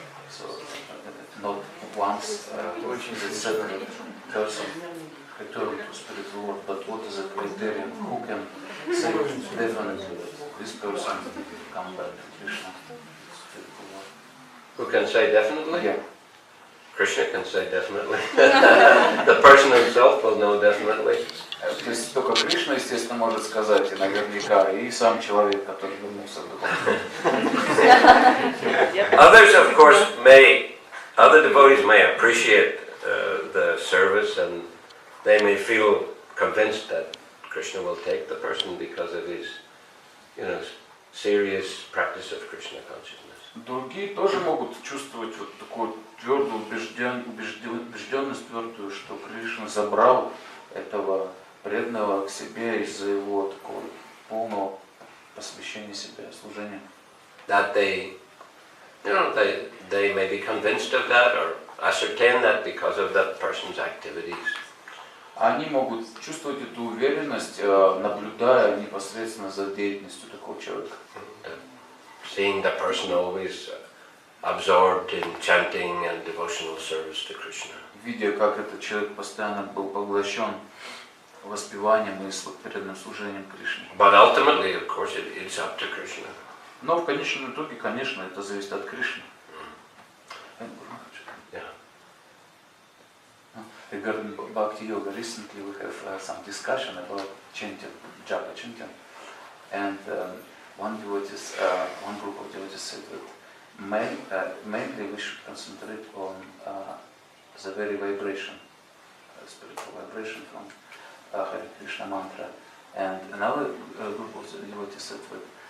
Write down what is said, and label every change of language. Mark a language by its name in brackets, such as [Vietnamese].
[English] So, not once the separate person return to spiritual world, but what is a criterion? Who can say definitely that this person come back to Krishna? Who can say definitely? Yeah. Krishna can say definitely. The person himself will know definitely. [Russian] То есть только Кришна, естественно, может сказать и наверняка, и сам человек, который вернулся в духовную. [English] Others, of course, other devotees may appreciate the service and they may feel convinced that Krishna will take the person because of his, serious practice of Krishna consciousness. [Russian] Другие тоже могут чувствовать вот такую твердую убежденность твердую, что Кришна забрал этого преданного к себе из-за его такого полного посвящения себя, служения. [English] That they may be convinced of that or ascertain that because of that person's activities. [Russian] Они могут чувствовать эту уверенность, наблюдая непосредственно за деятельностью такого человека. [English] Seeing the person always absorbed in chanting and devotional service to Krishna. [Russian] Видя, как этот человек постоянно был поглощен воспеванием и преданным служением Кришне. [English] But ultimately, of course, it's up to Krishna. [Russian] Но в конечном итоге, конечно, это зависит от Кришны. [English] Yeah. Regarding Bhakti Yoga, recently we have some discussion about chanting, japa chanting, and one group of devotees said that mainly we should concentrate on the very vibration, spiritual vibration from Hare Krishna mantra, and another group of devotees said that